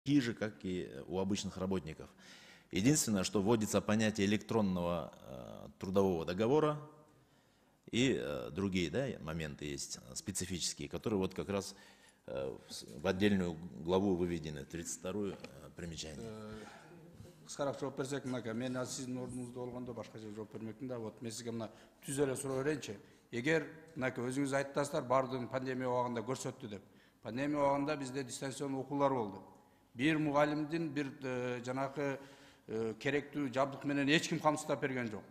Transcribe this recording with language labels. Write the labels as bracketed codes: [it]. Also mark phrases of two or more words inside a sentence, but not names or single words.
[ru] такие же, как и у обычных работников. Единственное, что вводится понятие электронного трудового договора и другие, да, моменты есть специфические, которые вот как раз в отдельную главу выведены, 32-ю примечание. [ky] Кыскараак жооп берсек, мынака, мен азыр сиздин ордуңузда болгондо башка жерде жооп бермекмин да. Вот мен сизге мына түз эле суроо берейинчи. Эгер мынака өзүңүз айттыңыздар, бардыгын пандемия убагында көрсөттү деп. Пандемия убагында бизде дистанцион окуулар болду. Бир мугалимдин бир жанакы керектүү жабдык менен эч ким камсыздап берген жок.